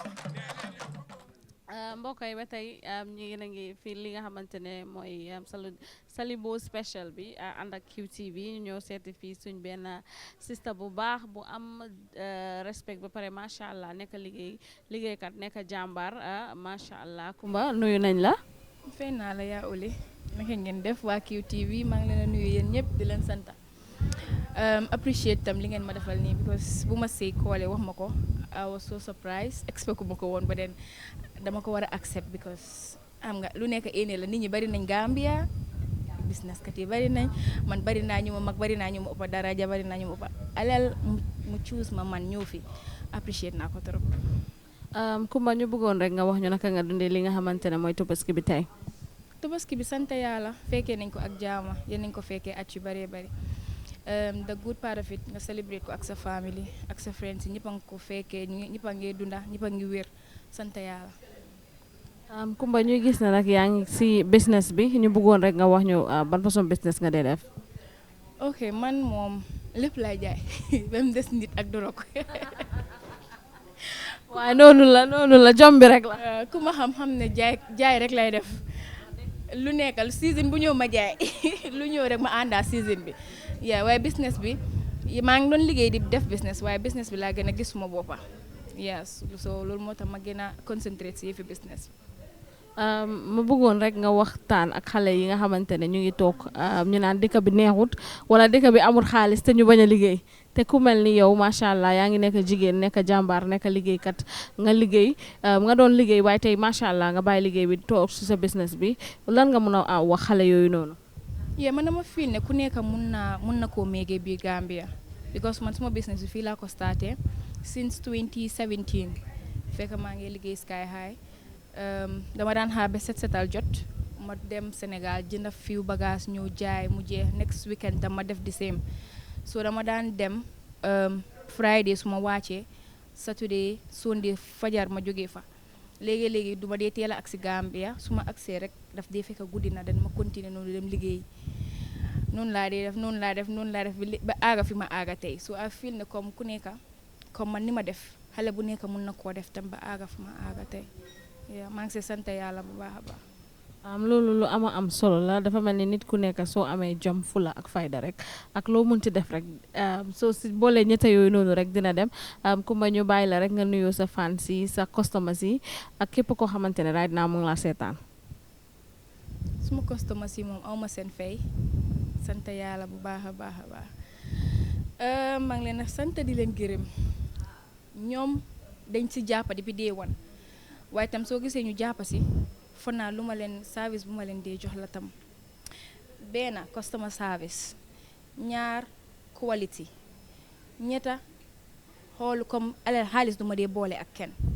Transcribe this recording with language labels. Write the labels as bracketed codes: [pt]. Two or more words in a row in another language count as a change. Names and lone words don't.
[wo] mbokk yi ba tey ñu ngi fii li nga xamante ne mooy Salibo special bi ànd ak QTV ñu ñëw seeti fii suñ benn sista bu baax bu am respect ba pare [ar] ما شاء الله [wo] nekk liggéeykat nekk jàmbaar [ar] ما شاء الله [wo] Kumba nuyu nañ la. fay naa la yaa Oli naka ngeen def waa QTV maa ngi leen a nuyu yéen ñëpp di leen sant appreciate tam li ngeen ma defal nii because bu ma sey koole wax ma ko [en] I was so surprised [wo] expect ma ko woon ba den dama ko war a accept because am nga lu nekk éene la nit ñi bari nañ Gambia business kat yi bari nañ man bari naa ñu ma mag bari naa ñu ma ëpp daraja bari naa ñu ma ëpp alal mu choose ma man ñëw fi appreciate naa ko trop. Kumba ñu bëggoon rek nga wax ñu naka nga dundee li nga xamante ne mooy Tabaski bi tey. Tabaski bi sant yàlla fekkee nañ ko ak jaama yéen nañ ko fekkee at yu bëree bëri [en] the good part of it [wo] nga celebrate ko ak sa family ak sa friends yi ñëpp a ngi ko fekkee ñëpp a ngi dunda ñëpp a ngi wér sant yàlla. Kumba ñuy gis na nag yaa ngi si business bi ñu bëggoon rek nga wax ñu ban façon business nga dee def. ok man moom lépp lay jaay ba mu des nit ak dorog. waaye noonu la jom bi rek la. ku ma xam ne jaay rek lay def lu nekkal season bu ñëw ma jaay lu ñëw rek ma àndaa season bi yaa waaye business bi maa ngi doon liggéey di def business waaye business bi laa gën a gis suma boppa [en] yes so [wo] loolu moo tax ma gën a concentrate si yëfi business bi. ma bëggoon rek nga waxtaan ak xale yi nga xamante ne ñu ngi toog ñu naan dëkk bi neexut wala dëkk bi amul xaalis te ñu bañ a liggéey te ku mel ni yow [ar] ما شاء الله [wo] yaa ngi nekk jigéen nekk jàmbaar nekk liggéeykat nga liggéey nga doon liggéey waaye tey [ar] ما شاء الله [wo] nga bàyyi liggéey bi toog si sa business bi lan nga mën a wax xale yooyu noonu. yeah man dama feel ne ku nekk mun na koo méegee biir Gambia because man suma business bi fii laa ko starté since 2017 fekk maa ngi liggéey Sky High. dama daan xaar ba setal jot ma dem Sénégal jënd fiw bagage ñëw jaay mu jeex [en] next weekend [wo] tam ma def [en] the same so [wo] dama daan dem Friday su ma wàccee Saturday Sunday fajar ma jógee fa léegi du ma dee teel a agsi Gambia su ma agsee rek daf dee fekk guddi na dan ma continuer noonu dem liggéey noonu laa def ba aaga fi ma aaga tey [en] so I feel [wo] ne comme ku nekk comme man ni ma def xale bu nekk mun na koo def tam ba aaga fi ma aaga tey maa ngi si sant yàlla bu baax a baax. loolu lu am solo la dafa mel ni nit ku nekk soo amee jom fula ak fayda rek ak loo munti def rek soo si boolee ñetta yooyu noonu rek dina dem Kumba ñu bàyyi la rek nga nuyoo sa fans yi sa customers yi ak képp koo xamante ne [en] right now [wo] mu ngi laa seetaan. suma customers yi moom awma seen fay sant yàlla bu baax a baax a baax maa ngi leen a sant di leen gërëm ñoom dañ si jàppa depuis [en] day one [wo] waaye tam soo gisee ñu jàpp si fon naa lu ma leen service bu ma leen dee jox la tam benn [en] customer service [wo] ñaar quality ñetta xool comme alal xaalis du ma dee boole ak kenn